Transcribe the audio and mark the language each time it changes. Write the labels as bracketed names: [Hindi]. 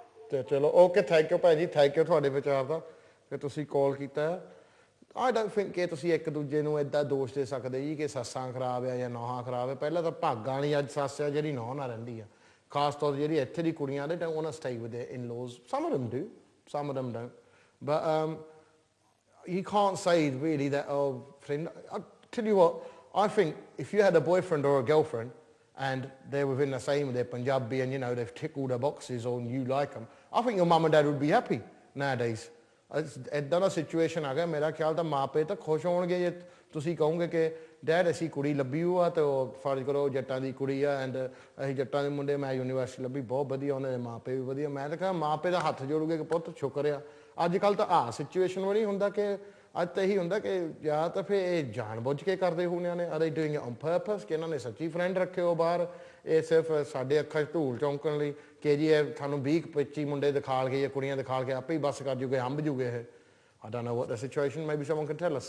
[Punjabi] ਤੇ ਚਲੋ okay, thank you ਭੈਣ ਜੀ, ਥੈਂਕ ਯੂ ਤੁਹਾਡੇ ਵਿਚਾਰ ਦਾ ਕਿ ਤੁਸੀਂ ਕਾਲ ਕੀਤਾ। [English] I don't think [Punjabi] ਕਿ ਤੁਸੀਂ ਇੱਕ ਦੂਜੇ ਨੂੰ ਏਦਾਂ ਦੋਸ਼ ਦੇ ਸਕਦੇ ਜੀ ਕਿ ਸੱਸਾਂ ਖਰਾਬ ਆ ਜਾਂ ਨੌਹਾਂ ਖਰਾਬ ਆ। ਪਹਿਲਾਂ ਤਾਂ ਭਾਗਾਂ ਵਾਲੀ ਅੱਜ ਸੱਸ ਆ ਜਿਹੜੀ ਨੌਹ ਨਾਲ ਰਹਿੰਦੀ ਆ, ਖਾਸ ਤੌਰ ਜਿਹੜੀ ਇੱਥੇ ਦੀ ਕੁੜੀਆਂ ਦੇ ਉਹਨਾਂ [English] Stay with their in-laws. Some of them do, some of them don't, but you can't say really that, oh friend, I'll tell you what, I think if you had a boyfriend or a girlfriend and they're within the same, they're Punjabi and you know they've ticked all the boxes or you like them, I think your mum and dad would be happy nowadays. [Punjabi] ਇੱਦਾਂ ਦਾ situation ਆ ਗਿਆ। ਮੇਰਾ ਖਿਆਲ ਤਾਂ ਮਾਪੇ ਤਾਂ ਖੁਸ਼ ਹੋਣਗੇ ਜੇ ਤੁਸੀਂ ਕਹੋਗੇ ਕਿ ਡੈਡ ਅਸੀਂ ਕੁੜੀ ਲੱਭੀ ਹੋਆ ਤੇ ਉਹ ਫਰਜ਼ ਕਰੋ ਜੱਟਾਂ ਦੀ ਕੁੜੀ ਆ ਐਂਡ ਅਸੀਂ ਜੱਟਾਂ ਦੇ ਮੁੰਡੇ, ਮੈਂ ਯੂਨੀਵਰਸਿਟੀ ਲੱਭੀ, ਬਹੁਤ ਵਧੀਆ, ਉਹਨਾਂ ਦੇ ਮਾਪੇ ਵੀ ਵਧੀਆ। ਮੈਂ ਤਾਂ ਕਹਿੰਦਾ ਮਾਪੇ ਦਾ ਹੱਥ ਜੋੜੂਗੇ ਕਿ ਪੁੱਤ ਸ਼ੁਕਰ ਆ। ਅੱਜ ਕੱਲ੍ਹ ਤਾਂ ਆਹ ਸਿਚੁਏਸ਼ਨ ਵੀ ਨਹੀਂ ਹੁੰਦਾ ਕਿ ਅੱਜ ਤਾਂ ਇਹੀ ਹੁੰਦਾ ਕਿ ਜਾਂ ਤਾਂ ਫਿਰ ਇਹ ਜਾਣ ਬੁੱਝ ਕੇ ਕਰਦੇ ਹੋਣਿਆਂ ਨੇ, [English] are they doing it on purpose, [Punjabi] ਕਿ ਇਹਨਾਂ ਨੇ ਸੱਚੀ ਫਰੈਂਡ ਰੱਖੇ ਹੋ ਬਾਹਰ, ਇਹ ਸਿਰਫ ਸਾਡੇ ਅੱਖਾਂ 'ਚ ਧੂਲ ਚੌਂਕਣ ਲਈ ਕਿ ਜੀ ਇਹ ਸਾਨੂੰ 20-25 ਮੁੰਡੇ ਦਿਖਾਲ ਕੇ ਜਾਂ ਕੁੜੀਆਂ ਦਿਖਾਲ ਕੇ ਆਪੇ ਹੀ ਬੱਸ ਕਰ ਜੂਗੇ, ਹੰਭ ਜੂਗੇ ਇਹ। [English] I don't know what the situation, maybe someone can tell us.